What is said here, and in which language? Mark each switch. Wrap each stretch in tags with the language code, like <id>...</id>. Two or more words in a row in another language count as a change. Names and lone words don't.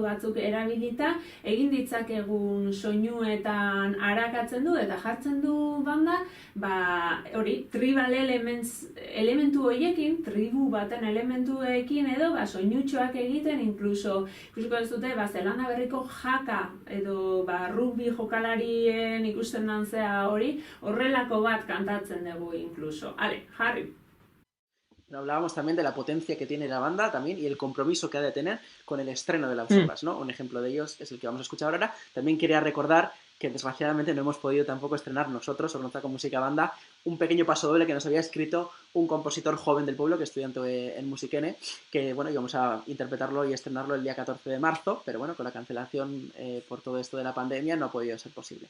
<eu>batzuk erabilita, egin ditzakegun soinuetan arakatzen du eta jartzen du banda, hori, tribal elementu horiekin, tribu baten elementuekin edo, soinutxoak egiten, inkluso, ikusiko ez dute, Zelanda Berriko jaka edo rugby jokalarien ikusten dantzea hori, horrelako bat kantatzen dugu inkluso. Ale, jarri!</eu> <es>Hablábamos también de la potencia que tiene la banda también y el compromiso que ha de tener con el estreno de las obras, ¿no? Un ejemplo de ellos es el que vamos a escuchar ahora. También quería recordar que desgraciadamente no hemos podido tampoco estrenar nosotros, Ornotzako Música Banda, un pequeño pasodoble que nos había escrito un compositor joven del pueblo, que es estudiante en Musikene, que bueno, íbamos a interpretarlo y estrenarlo el día 14 de marzo, pero bueno, con la cancelación por todo esto de la pandemia no ha podido ser posible.</es>